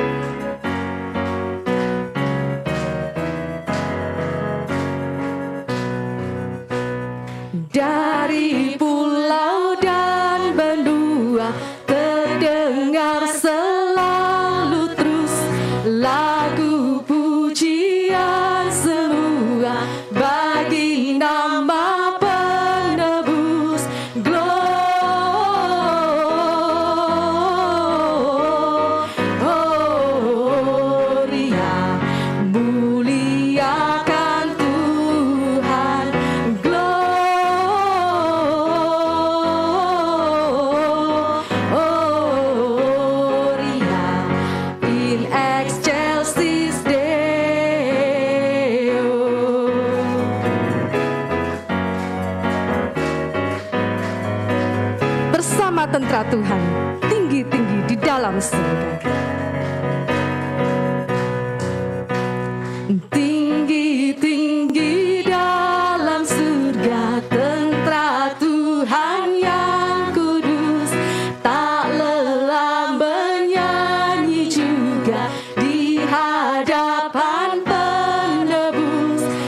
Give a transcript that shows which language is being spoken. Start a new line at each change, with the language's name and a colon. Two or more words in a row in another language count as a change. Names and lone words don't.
Indonesian: Dari pulau dan benua terdengar selalu terus lagu pujian semua bagi nama penebus. Gloria, muliakan Tuhan.
Latin: Gloria in excelsis Deo.
Indonesian: Bersama tentara Tuhan, tinggi-tinggi di dalam surga. Tinggi-tinggi dalam surga, tentara Tuhan yang kudus, tak lelah bernyanyi juga di hadapan penebus.